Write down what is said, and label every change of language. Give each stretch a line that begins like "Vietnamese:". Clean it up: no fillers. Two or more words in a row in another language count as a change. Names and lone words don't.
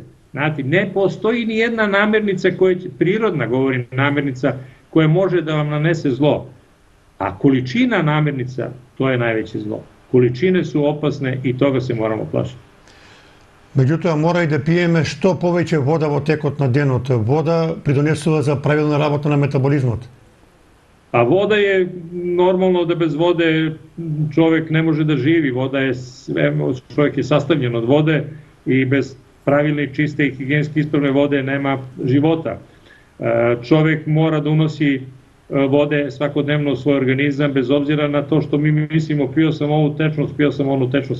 Serbian: Znate, ne postoji ni jedna namirnica prirodna, govorim namirnica, koja može da vam nanese zlo. A količina namirnica, to je najveće zlo. Količine su opasne i toga se moramo plašiti.
Macedonian: Меѓутим, мора и да пиеме што повеќе вода во текот на денот. Вода придонесува за правилна работа на метаболизмот.
Serbian: A voda je, normalno da bez vode čovjek ne može da živi. Voda je, čovjek je sastavljen od vode i bez pravilne, čiste i higijenski ispravne vode nema života. Čovjek mora da unosi vode svakodnevno u svoj organizam, bez obzira na to što mi mislimo pio sam ovu tečnost, pio sam onu tečnost.